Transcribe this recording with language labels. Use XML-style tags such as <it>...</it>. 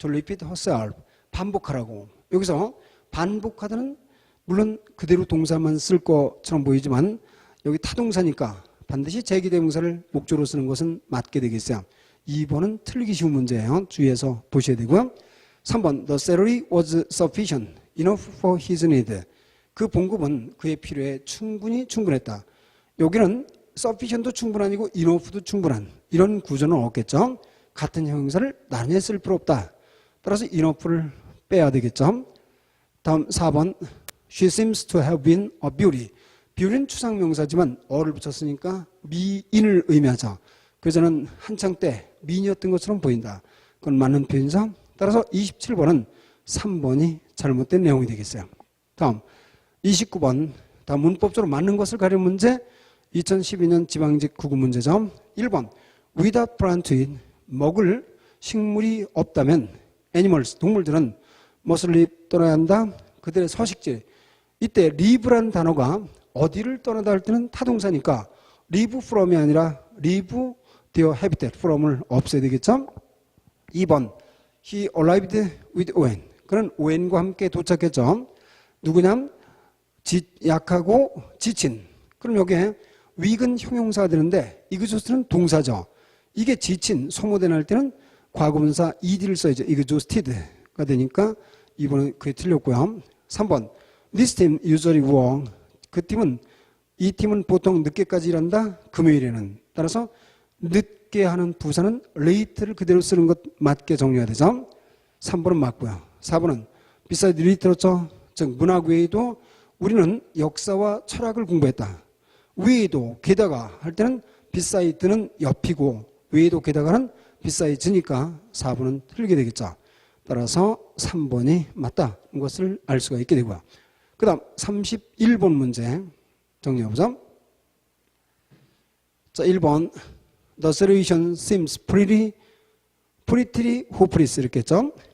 <en>To repeat herself.</en> <ko>반복하라고. 여기서 반복하다는 물론 그대로 동사만 쓸 것처럼 보이지만 여기 타동사니까 반드시 제기대명사를 목조로 쓰는 것은 맞게 되겠어요. 2번은 틀리기 쉬운 문제예요. 주의해서 보셔야 되고요.</ko> <en>3번 The salary was sufficient enough for his need.</en> <ko>그 봉급은 그의 필요에 충분했다. 여기는 sufficient도 충분한이고 enough도 충분한 이런 구조는 없겠죠. 같은 형용사를 나란히 쓸 필요 없다. 따라서 enough를 빼야 되겠죠.</ko> <en>다음 4번 She seems to have been a beauty.</en> <ko>beauty는 추상명사지만 어를 붙였으니까 미인을 의미하죠. 그래서 저는 한창 때 미인이었던 것처럼 보인다. 그건 맞는 표현이죠. 따라서 27번은 3번이 잘못된 내용이 되겠어요. 다음 29번 다음 문법적으로 맞는 것을 가리는 문제 2012년 지방직 국어 문제죠.</ko> <en>1번 without plant to eat.</en> <ko>먹을 식물이 없다면 animals 동물들은 무엇을 떠나야 한다? 그들의 서식지. 이때 leave라는 단어가 어디를 떠나다 할 때는 타동사니까 leave from이 아니라 leave their habitat from을 없애야 되겠죠.</ko> <en>2번 he arrived with Owen.</en> <ko>그는 오웬과 함께 도착했죠. 누구냐? 약하고 지친. 그럼 여기에 weak은 형용사가 되는데 exhaust는 동사죠. 이게 지친, 소모된 할 때는 과거분사 ed를 써야죠. exhausted가 되니까 2번은 그게 틀렸고요.</ko> <en>3번 This team usually work.</en> <ko>그 팀은 이 팀은 보통 늦게까지 일한다. 금요일에는. 따라서 늦게 하는 부사는 late를 그대로 쓰는 것 맞게 정리해야 되죠. 3번은 맞고요. 4번은</ko> <en>beside literature,</en> <ko>즉 문학 외에도 우리는 역사와 철학을 공부했다. 외에도 게다가 할 때는 beside는 옆이고 외에도 게다가는 beside니까 4번은 틀리게 되겠죠. 따라서 3번이 맞다. 이것을 알 수가 있게 되고요. 그 다음 31번 문제 정리해보죠.</ko> <en>자, 1번 The solution seems pretty hopeless</en> <ko>이렇게 했죠.</ko>